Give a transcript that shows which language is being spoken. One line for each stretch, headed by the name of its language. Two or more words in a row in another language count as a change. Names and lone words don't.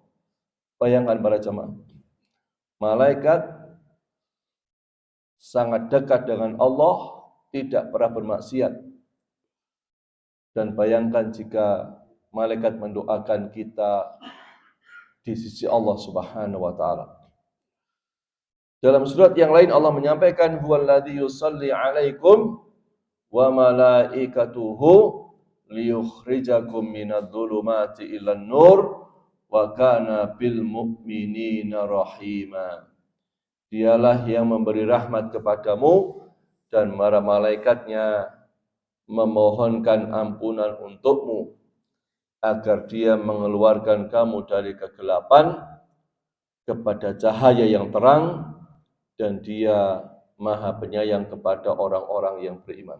Indonesian: Bayangkan para jemaah, malaikat sangat dekat dengan Allah, tidak pernah bermaksiat. Dan bayangkan jika malaikat mendoakan kita di sisi Allah
Arabic: سبحانه وتعالى.
Indonesian: Dalam surat yang lain Allah menyampaikan,
Arabic: هو الذي يصلي عليكم وملائكته ليخرجكم من الظلمات إلى النور وكان بالمؤمنين رحيما.
Indonesian: Dialah yang memberi rahmat kepadamu dan para malaikatnya memohonkan ampunan untukmu agar dia mengeluarkan kamu dari kegelapan kepada cahaya yang terang, dan dia maha penyayang kepada orang-orang yang beriman.